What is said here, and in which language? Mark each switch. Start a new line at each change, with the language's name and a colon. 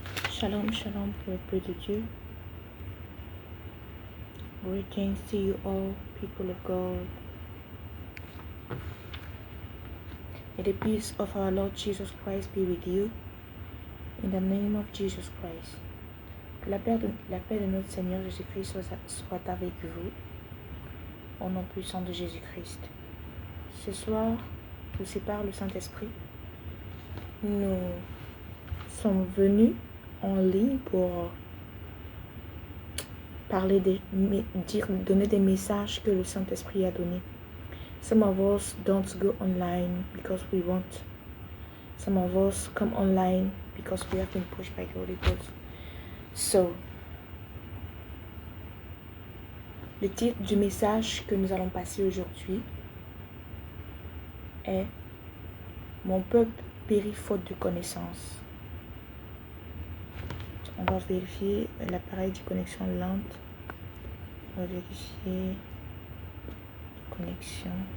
Hebrew: Shalom, shalom,
French: peuple de Dieu.
English: Greetings to you all, people of God. May the peace of our Lord Jesus Christ be with you. In the name of Jesus Christ.
French: Que la paix de notre Seigneur Jésus-Christ soit avec vous. Au nom puissant de Jésus-Christ. Ce soir, nous sépare le Saint-Esprit. Nous sommes venus en ligne pour donner des messages que le Saint-Esprit a donnés.
English: Some of us don't go online because we want. Some of us come online because we have been pushed by the Holy Ghost.
French: So, le titre du message que nous allons passer aujourd'hui est « Mon peuple périt faute de connaissance ». On va vérifier l'appareil de connexion lente. On va vérifier la connexion.